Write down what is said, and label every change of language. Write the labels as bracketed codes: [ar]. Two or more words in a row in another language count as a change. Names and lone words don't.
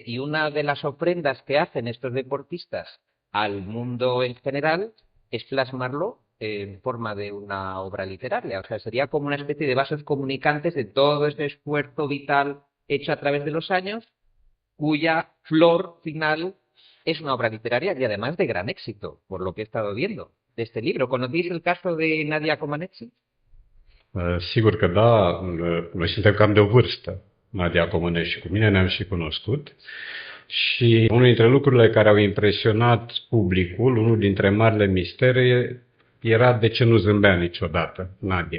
[es] Y una de las ofrendas que hacen estos deportistas al mundo en general es plasmarlo en forma de una obra literaria. O sea, sería como una especie de vasos comunicantes de todo ese esfuerzo vital hecho a través de los años, cuya flor final es una obra literaria y además de gran éxito, por lo que he estado viendo de este libro. ¿Conocéis el caso de Nadia Comaneci? [ro] Sigur că da, noi suntem cam de o vârstă, Nadia Comănești și cu mine ne-am și cunoscut. Și unul dintre lucrurile care au impresionat publicul, unul dintre marile mistere, era de ce nu zâmbea niciodată Nadia.